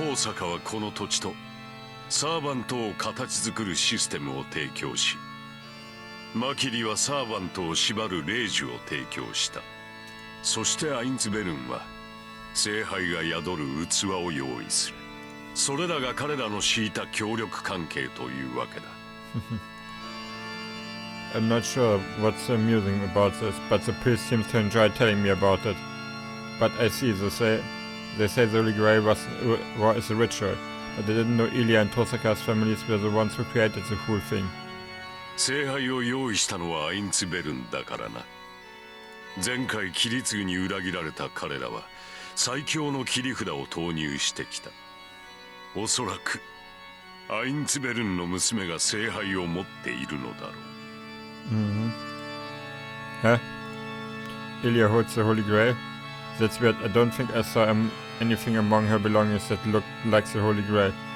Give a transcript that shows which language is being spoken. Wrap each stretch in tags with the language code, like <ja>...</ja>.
<ja>遠坂はこの土地とサーバントを形作るシステムを提供し、マキリはサーバントを縛る霊樹を提供した。そしてアインツベルンは聖杯が宿る器を用意する。それらが彼らの敷いた協力関係というわけだ。</ja> <en>I'm not sure what's so amusing about this, but the priest seems to enjoy telling me about it. But I see, they say the Holy Grail is a ritual, but they didn't know Ilya and Tosaka's families were the ones who created the whole thing.</en> <ja>聖杯を用意したのはアインツベルンだからな。前回キリツグに裏切られた彼らは最強の切り札を投入してきた。おそらくアインツベルンの娘が聖杯を持っているのだろう。 Hä?</ja> <en>Ilya holds the Holy Grail? That's weird. I don't think I saw anything among her belongings that looked like the Holy Grail.</en>